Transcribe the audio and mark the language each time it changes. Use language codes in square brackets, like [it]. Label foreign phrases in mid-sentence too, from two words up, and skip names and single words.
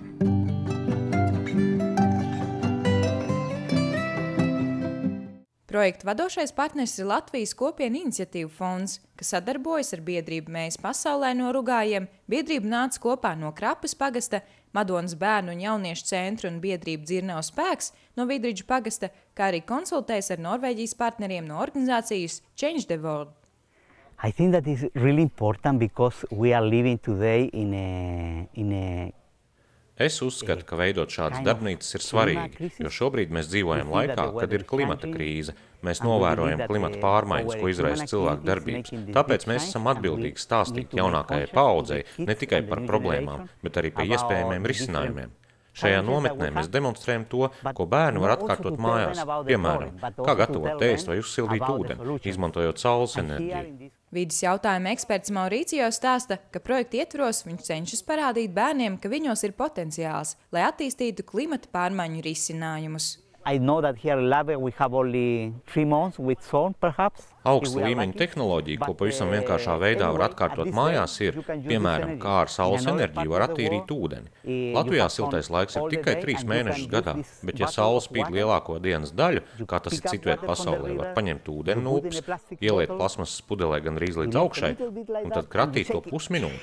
[lv] Projekta vadošais partners ir Latvijas kopienu iniciatīvu fonds, kas sadarbojas ar biedrību Mēs pasaulē no Rugājiem, biedrība nāca kopā no Krapes pagasta, Madonas bērnu un jauniešu centru un biedrību Dzirnavas spēks no Vidriģu pagasta, kā arī konsultējas ar Norvēģijas partneriem no organizācijas Change the World. [en] I think that is really important because we are living today in a [lv] Es uzskatu, ka veidot šādas darbnīcas ir svarīgi, jo šobrīd mēs dzīvojam laikā, kad ir klimata krīze. Mēs novērojam klimata pārmaiņas, ko izraisa cilvēku darbības. Tāpēc mēs esam atbildīgi stāstīt jaunākajai paaudzei ne tikai par problēmām, bet arī par iespējamiem risinājumiem. Šajā nometnē mēs demonstrējam to, ko bērni var atkārtot mājās. Piemēram, kā gatavot ēst vai uzsildīt ūdeni, izmantojot saules enerģiju. Vides jautājuma eksperts Mauricio stāsta, ka projekta ietvaros viņš cenšas parādīt bērniem, ka viņos ir potenciāls, lai attīstītu klimata pārmaiņu risinājumus. [en] I know that here in Labe we have only 3 months with sun, perhaps. [lv] Augsta līmeņa tehnoloģija, ko pavisam vienkāršā veidā var atkārtot mājās, ir, piemēram, kā ar saules enerģiju var attīrīt ūdeni. Latvijā siltais laiks ir tikai 3 mēnešus gadā, bet ja saule spīd lielāko dienas daļu, kā tas ir citviet pasaulē, var paņemt ūdeni no upes, ieliet plasmasas pudelē gandrīz līdz augšai, un tad kratīt to pusminūti.